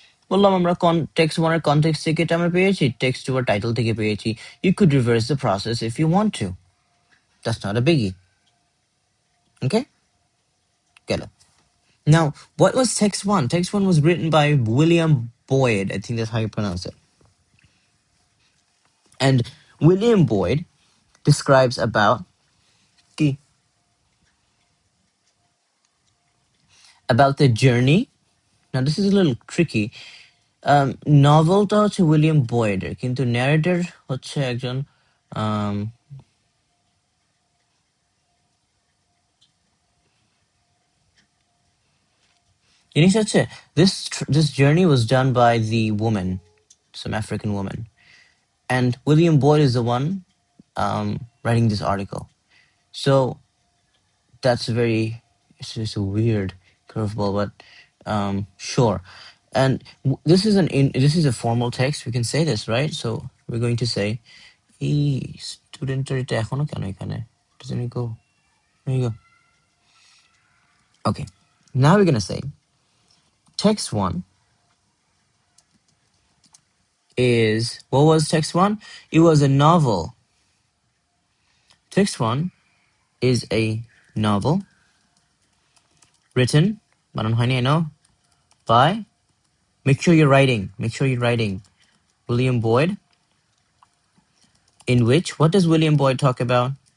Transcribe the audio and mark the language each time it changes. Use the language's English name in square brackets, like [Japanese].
[Bangla] বললাম আমরা text 1 এর context থেকে এটা আমরা পেয়েছি, text 2 এর title থেকে পেয়েছি. [English] You could reverse the process if you want to. That's not a biggie. Okay? Get it. Now, what was text 1? Text 1 was written by William Boyd. I think that's how you pronounce it. And William Boyd describes about the journey. Now, this is a little tricky. [Bangla] নভেলটা হচ্ছে William বয়েডের, কিন্তু narrator হচ্ছে একজন জিনিস হচ্ছে, [English] this journey was done by the woman, some African woman, and William Boyd is the one writing this article. So that's it's just a weird curveball, but sure. And this is a formal text. We can say this, right? So we're going to say, [Bangla] এই স্টুডেন্টের এটা এখনো কেন এখানে? [English] Doesn't it go? There you go. Okay. Now we're gonna say text 1 is, what was text 1? It was a novel. Text 1 is a novel written, [Bangla] বানান হয়নি, [English] I know, by, make sure you're writing, William Boyd, in which, what does William Boyd talk about?